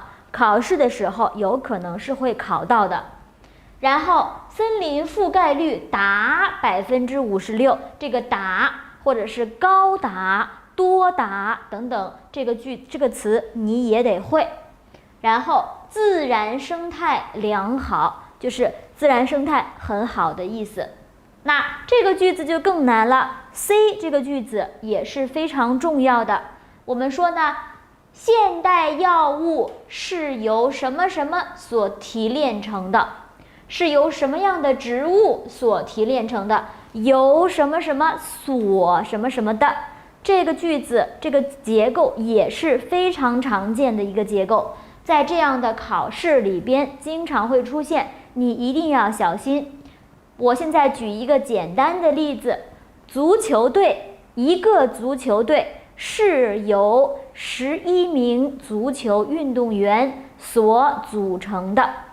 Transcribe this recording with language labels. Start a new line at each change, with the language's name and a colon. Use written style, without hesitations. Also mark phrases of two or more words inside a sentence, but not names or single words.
Chinese: 考試的時候有可能是會考到的。然後森林覆蓋率達56%，這個達或者是高達、多達等等，這個詞你也得會。然後自然生態良好，就是自然生態很好的意思。那這個句子就更難了。C 這個句子也是非常重要的。我們說呢，现代藥物是由什麼什麼所提煉成的，是由什麼樣的植物所提煉成的，由什麼什麼所什麼什麼的。這個句子這個結構也是非常常見的一個結構，在這樣的考試裡邊經常會出現，你一定要小心。我現在舉一個簡單的例子，足球隊，一個足球队是由11名足球運動員所組成的。